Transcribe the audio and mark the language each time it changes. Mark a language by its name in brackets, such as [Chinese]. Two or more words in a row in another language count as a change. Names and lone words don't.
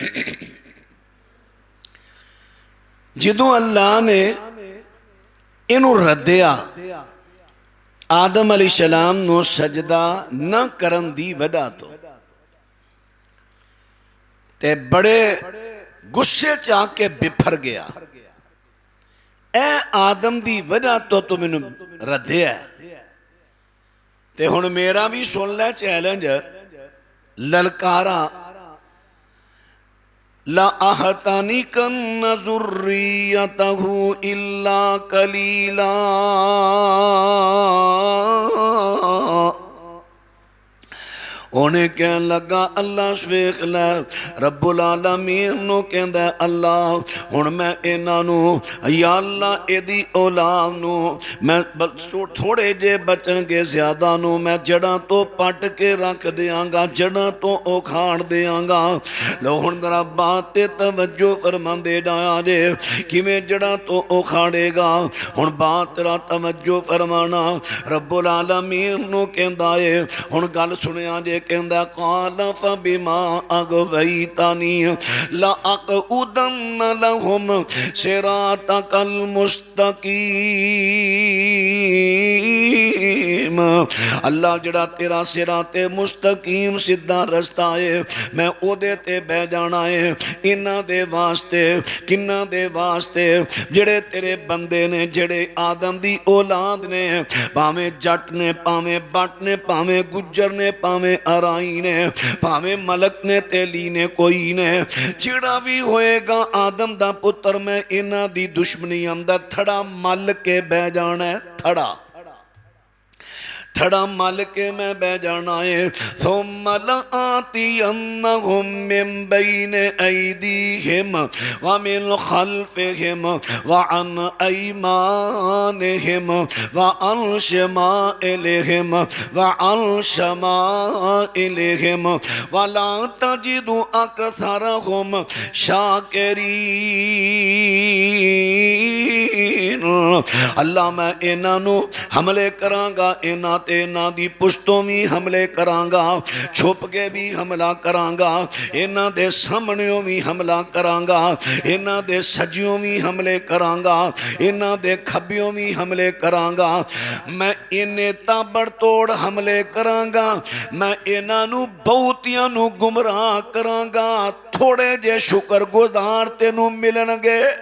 [Punjabi] جدوں اللہ نے اینوں ردیا، آدم علیہ السلام نوں سجدہ نہ کرن دی وجہ توں، تے بڑے غصے چ آکے بپھر گیا. اے آدم دی وجہ توں مینوں ردیا تے ہن میرا بھی سن لے چیلنج للکارا [Arabic] لأحتنكن ذريته إلا قليلا [Punjabi] انہیں کہہ لگا اللہ ویکھ لے [Arabic] رب العالمين [Punjabi] نوں کہندا اللہ ہن میں انہاں نوں [Arabic] يا الله [Punjabi] ایہدی اولاد نوں میں تھوڑے جے بچن گے زیادہ نوں میں جڑاں توں پٹ کے رکھ دیاں گا جڑاں توں اکھاڑ دیاں گا لو ہن ذرا بات تے توجہ فرماندے جایا جے کویں جڑاں توں اکھاڑے گا ہن بات تیرا توجہ فرمانا [Arabic] رب العالمين [Punjabi] نوں کہندا ہے ہن گل سنیا جے کہندا [Arabic] قال فبما أغويتني لأقعدن لهم صراطك [Punjabi] مستقیم اللہ جیہڑا تیرا [Arabic] صراط مستقیم [Punjabi] سیدھا رستہ ہے میں اودے تے بہہ جانا ہے انہاں دے واسطے کنہاں دے واسطے جیہڑے تیرے بندے نے جیہڑے آدم دی اولاد نے بھانویں جٹ نے بھانویں بٹ نے بھانویں گجر نے بھانویں ارائیں نے بھانویں ملک نے تیلی نے کوئی نے جیہڑا بھی ہوئے گا آدم دا پتر میں انہاں دی دشمنی اندر تھڑا مل کے بہہ جانا ہے تھڑا تھڑا مل کے میں بہہ جانا ہے [Arabic] ثم لآتينهم من بين أيديهم و من خلفهم و عن أيمانهم و عن شمائلهم و عن شمائلهم و لا تجد أكثرهم [Punjabi] شاکرین اللہ میں انہاں نوں حملے کراں گا انہاں تے انہاں دی پشتوں بھی حملے کراں گا چھپ کے بھی حملہ کراں گا انہاں دے ساہمنیوں بھی حملہ کراں گا انہاں دے سجیوں بھی حملے کراں گا انہاں دے کھبیوں بھی حملے کراں گا میں اینے تابڑتوڑ حملے کراں گا میں انہاں نوں بہتیاں نوں گمراہ کراں گا تھوڑے جے شکرگزار تینوں ملن گے